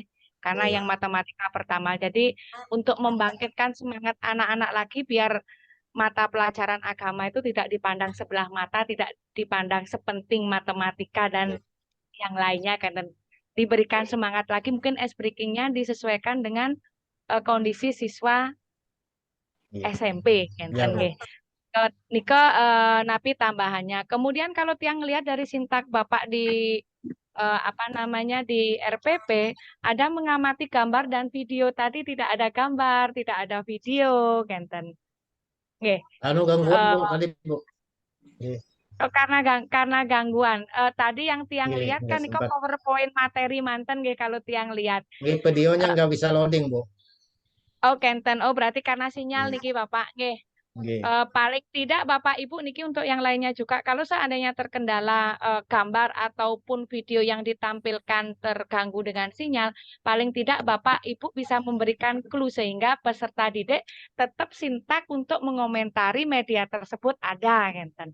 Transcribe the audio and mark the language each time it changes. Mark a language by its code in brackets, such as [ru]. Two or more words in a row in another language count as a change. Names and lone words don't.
[id] Karena yang matematika pertama. Jadi untuk membangkitkan semangat anak-anak lagi biar mata pelajaran agama itu tidak dipandang sebelah mata, tidak dipandang sepenting matematika dan yang lainnya kan, dan diberikan semangat lagi, mungkin [en] ice breaking- [id] nya disesuaikan dengan kondisi siswa SMP kan nggih. [ban] Nika napi tambahannya. [id] Kemudian kalau tiang lihat dari sintak Bapak di apa namanya di RPP ada mengamati gambar dan video, tadi tidak ada gambar, tidak ada video, kenten. Nggih. Anu gangguan Bu tadi Bu. Oh, karena gangguan. Tadi yang tiang Nggih, lihat nggak kan niko sempat. PowerPoint materi manten nggih kalau tiang lihat. Nggih, videonya nggak bisa loading, Bu. Oh, kenten. Oh, berarti karena sinyal Nggih. niki Bapak. Nggih. Nggih. Paling tidak Bapak Ibu niki untuk yang lainnya juga kalau seandainya terkendala gambar ataupun video yang ditampilkan terganggu dengan sinyal, paling tidak Bapak Ibu bisa memberikan clue sehingga peserta didik tetap sintak untuk mengomentari media tersebut ada, ngenten.